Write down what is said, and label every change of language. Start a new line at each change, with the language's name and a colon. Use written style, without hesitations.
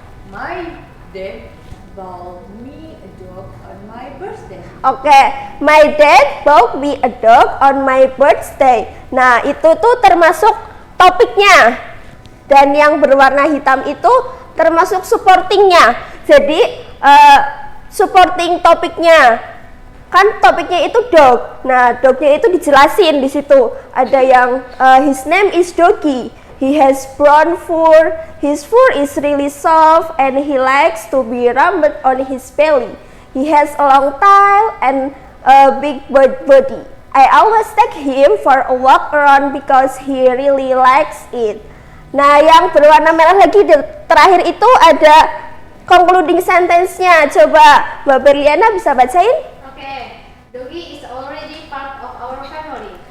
English: My dad bought me a dog on my birthday. Oke, my dad bought me a dog on my birthday.
Indonesian: Nah, itu tuh termasuk topiknya. Dan yang berwarna hitam itu termasuk supportingnya. Jadi, supporting topiknya. Kan topiknya itu dog. Nah, dognya itu dijelasin di situ. Ada yang
English: his name is Doggy. He has brown fur. His fur is really soft and he likes to be rubbed on his belly. He has a long tail and a big body. I always take him for a walk around because he really likes it.
Indonesian: Nah, yang berwarna merah lagi terakhir itu ada concluding sentence-nya. Coba Mbak Berliana bisa bacain?
English: Okay, Doggy is already part of our family.